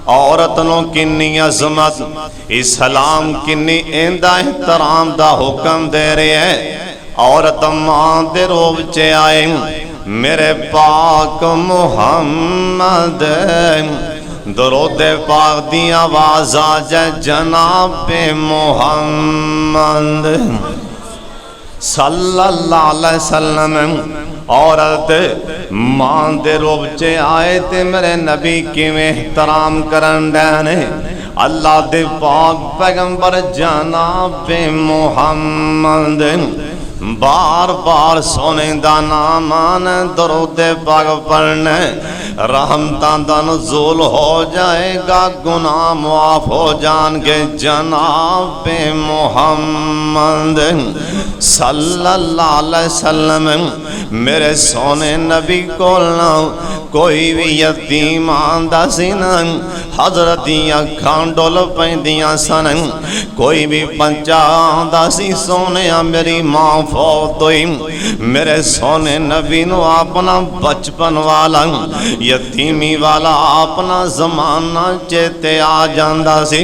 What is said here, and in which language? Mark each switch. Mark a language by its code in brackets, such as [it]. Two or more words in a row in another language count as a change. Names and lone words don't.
[pa] عورت نوں کنی عظمت، اسلام کنی ایندا احترام دا حکم دے رہا ہے. عورت ماں دے روپ چ آئے میرے پاک محمد، درود پاک دی آواز آ جائے جنابِ محمد [ar] صلى الله عليه وسلم. [pa] عورت ماں دے روپ چ آئے تے میرے نبی کیویں احترام کرن ڈے. اللہ دے پاک پیغمبر جنابِ محمد بار بار سوہنے دا نام آنے، درود پاک پڑھنے، رحمتاں دا نزول ہو جائے گا، گناہ معاف ہو جائیں گے. جنابِ محمد [ar] صلى الله عليه وسلم [pa] میرے سوہنے نبی کول نہ کوئی وی یتیم آندا سی نا، حضرت دیاں اکھاں ڈل پیندیاں سن. کوئی وی بچہ آندا سی سوہنے میری ماں فوت ہوئی، میرے سوہنے نبی نوں اپنا بچپن والا یتیمی والا اپنا زمانہ چیتے آ جاندا سی.